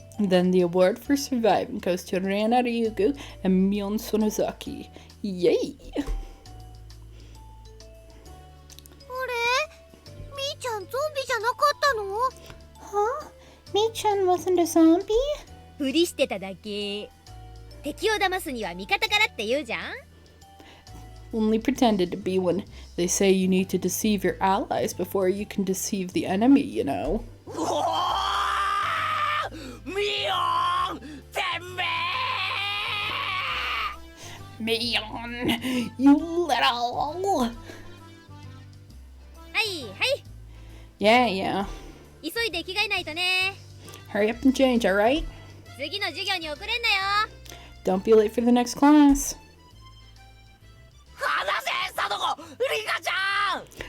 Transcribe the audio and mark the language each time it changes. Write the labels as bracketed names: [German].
[English] Then the award for surviving goes to Rena Ryugu and Mion Sonozaki. Yay! [Japanese] あれみーちゃんゾンビじゃなかったの [English] Huh? Mi-chan wasn't a zombie? [Japanese] ふりしてただけ敵を騙すには味方からって言うじゃん [English] Only pretended to be one. They say you need to deceive your allies before you can deceive the enemy, you know. [Japanese] うおーミオンてめえ [English] Mion, you little... [Japanese] はいはい [English] Yeah, yeah. [Japanese] 急いで着替えないとね [English] Hurry up and change, alright? [Japanese] 次の授業に遅れんなよ [English] Don't be late for the next class. [Japanese] 離せサトコリカちゃん